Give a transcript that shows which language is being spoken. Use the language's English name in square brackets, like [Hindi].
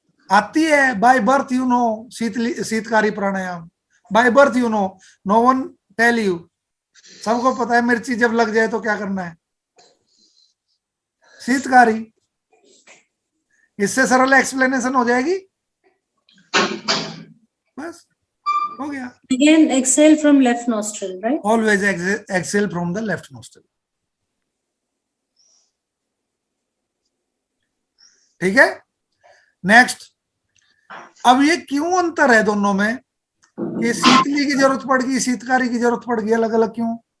[Hindi] आती है [English] by birth, you know [Hindi] Sheetkari pranayama, [English] by birth you know, no one tell you, [Hindi] सबको पता है मिर्ची जब लग जाए तो क्या करना है, शीतकारी। इससे सरल एक्सप्लेनेशन हो जाएगी, बस हो गया। [English] Again, exhale from left nostril, right? Always exhale from the left nostril. [Hindi] ठीक है, नेक्स्ट। अब ये क्यों अंतर है दोनों में, कि शीतली की जरूरत पड़ गई, शीतकारी की जरूरत पड़ गई, अलग अलग क्यों?